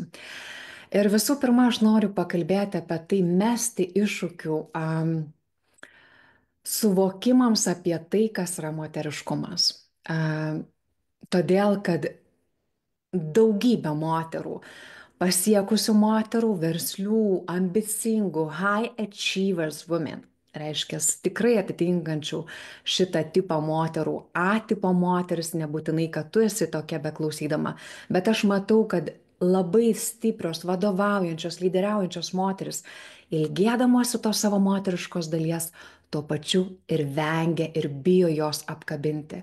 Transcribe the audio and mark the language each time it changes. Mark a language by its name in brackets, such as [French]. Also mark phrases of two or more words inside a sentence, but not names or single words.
[Lithuanian] Ir visų pirma, aš noriu pakalbėti apie tai, mesti iššūkių suvokimams apie tai, kas yra moteriškumas. Todėl, kad daugybė moterų, pasiekusių moterų, verslių, ambicingų, [English] high achievers women, [Lithuanian] reiškia tikrai atitinkančių šitą tipą moterų, A tipo moteris, nebūtinai, kad tu esi tokia beklausydama, bet aš matau, kad labai stiprios, vadovaujančios, lyderiaujančios moteris, ilgėdamosi tos savo moteriškos dalies, tuo pačiu ir vengia ir bijo jos apkabinti.